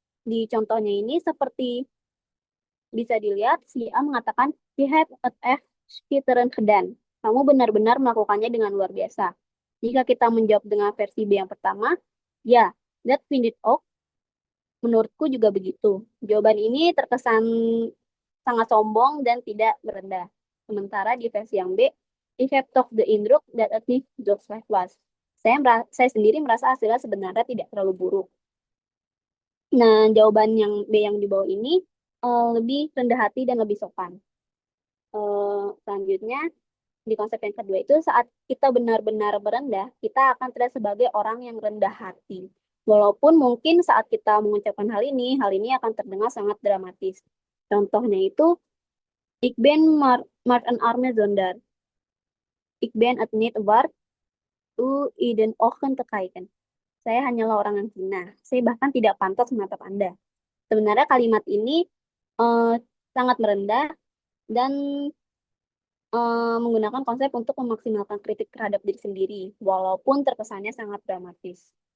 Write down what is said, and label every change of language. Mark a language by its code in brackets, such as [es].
[id] Di contohnya ini seperti bisa dilihat, si A mengatakan, [nl] "Je hebt het echt schitterend gedaan." [id] Kamu benar-benar melakukannya dengan luar biasa. Jika kita menjawab dengan versi B yang pertama, ya, [nl] that vind ik ook. [id] Menurutku juga begitu. Jawaban ini terkesan sangat sombong dan tidak merendah. Sementara di versi yang B, [nl] ik heb toch de indruk dat het niet zo slecht was. [id] Saya sendiri merasa hasilnya sebenarnya tidak terlalu buruk. Nah, jawaban yang B yang di bawah ini lebih rendah hati dan lebih sopan. Selanjutnya, di konsep yang kedua itu saat kita benar-benar merendah, kita akan terlihat sebagai orang yang rendah hati. Walaupun mungkin saat kita mengucapkan hal ini akan terdengar sangat dramatis. Contohnya itu, [nl] ik ben maar een arme zondaar. Ik ben het niet waard u in den ogen te kijken. [id] Saya hanyalah orang yang hina. Saya bahkan tidak pantas menatap Anda. Sebenarnya kalimat ini sangat merendah dan menggunakan konsep untuk memaksimalkan kritik terhadap diri sendiri, walaupun terkesannya sangat dramatis.